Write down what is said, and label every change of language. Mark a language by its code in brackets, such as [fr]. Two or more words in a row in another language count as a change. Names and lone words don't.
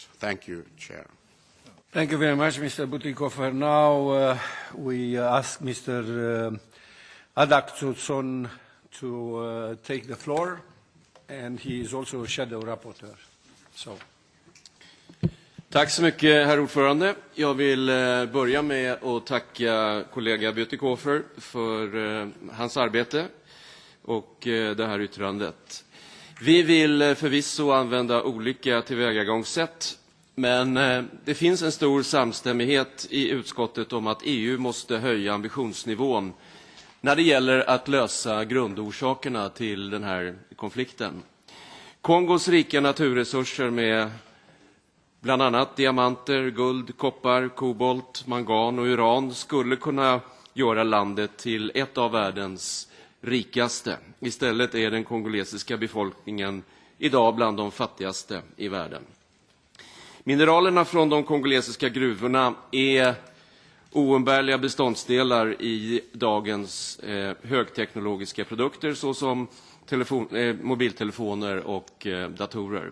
[en] Thank you, Chair. Thank you very much, Mr. Butikofer. Now we ask Mr. Adaktusson to take the floor, and he is also a shadow rapporteur. So. [sv] Tack så mycket, herr ordförande. Jag vill börja med att tacka kollega Bütikofer för hans arbete och det här yttrandet. Vi vill förvisso använda olika tillvägagångssätt, men det finns en stor samstämmighet i utskottet om att EU måste höja ambitionsnivån när det gäller att lösa grundorsakerna till den här konflikten. Kongos rika naturresurser med bland annat diamanter, guld, koppar, kobolt, mangan och uran skulle kunna göra landet till ett av världens rikaste. Istället är den kongolesiska befolkningen idag bland de fattigaste i världen. Mineralerna från de kongolesiska gruvorna är oumbärliga beståndsdelar i dagens högteknologiska produkter såsom mobiltelefoner och datorer.